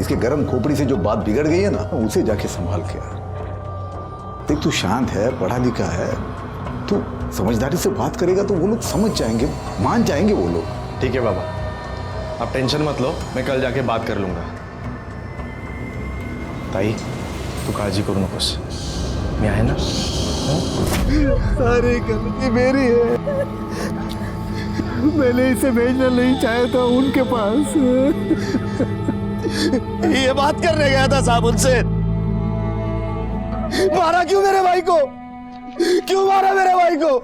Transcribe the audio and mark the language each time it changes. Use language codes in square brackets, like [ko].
[hi] इसके गर्म खोपड़ी से जो बात बिगड़ गई है ना, उसे जाके संभाल के आ। देख तू शांत है, पढ़ा लिखा है, तू समझदारी से बात करेगा तो वो लोग समझ जाएंगे, मान जाएंगे वो लोग। ठीक है बाबा, आप टेंशन मत लो, मैं कल जाके बात कर लूंगा। [mr] ताई तू काळजी करू नकोस, मी आहे ना? [hi] सारी गलती मेरी है, मैंने इसे भेजना नहीं चाहा था उनके पास। ये बात करने गया था साहब उनसे। मारा क्यों मेरे भाई को? क्यों मारा मेरे भाई को?